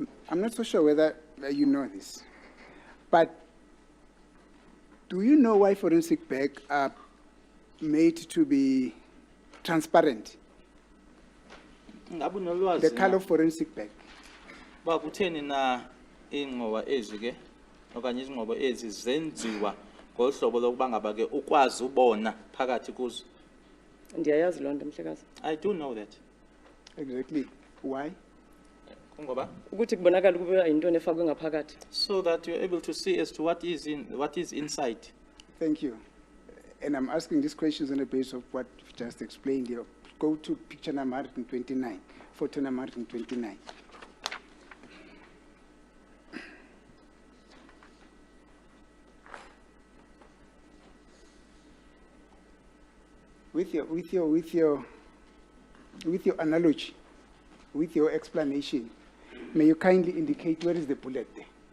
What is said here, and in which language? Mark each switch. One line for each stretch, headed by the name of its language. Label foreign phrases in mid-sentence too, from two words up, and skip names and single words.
English: I'm not so sure whether you know this, but do you know why forensic bags are made to be transparent?
Xhosa: Ngabe unolwazi
English: The color
Xhosa: na-
English: of forensic bag.
Xhosa: ba kutheni na ingqoba ezi ke okanye izingqobo ezi zenziwa ngohlobo lokuba ngaba ke ukwazi ubona phakathi kuzo? Ndiyayazi loo nto mhlekazi.
English: I do know that. Exactly. Why?
Xhosa: Kungoba Ukuthi kubonakala ukuba yintoni efakwe ngaphakathi.
English: so that you're able to see as to what is inside. Thank you. And I'm asking these questions on the basis of what you've just explained here. Go to picture number 129, photo number 129. With your analogy, with your explanation, may you kindly indicate where is the bullet there?